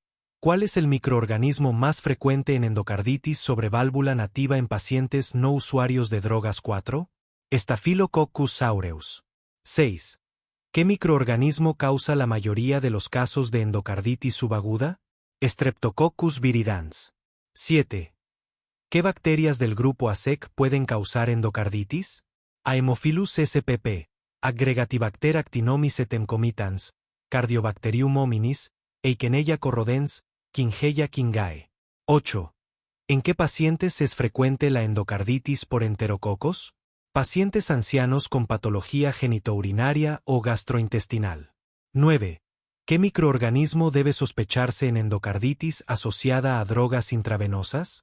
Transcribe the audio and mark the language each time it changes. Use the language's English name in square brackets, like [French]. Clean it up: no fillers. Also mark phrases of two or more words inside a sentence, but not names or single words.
[Spanish] ¿Cuál es el microorganismo más frecuente en endocarditis sobre válvula nativa en pacientes no usuarios de drogas? 4. Staphylococcus aureus. 6. ¿Qué microorganismo causa la mayoría de los casos de endocarditis subaguda? Streptococcus viridans. 7. ¿Qué bacterias del grupo ASEC pueden causar endocarditis? Haemophilus spp, Aggregatibacter actinomyces etemcomitans, Cardiobacterium hominis, Eichenella corrodens, Kingeia kingae. 8. ¿En qué pacientes es frecuente la endocarditis por enterococos? Pacientes ancianos con patología genitourinaria o gastrointestinal. 9. ¿Qué microorganismo debe sospecharse en endocarditis asociada a drogas intravenosas?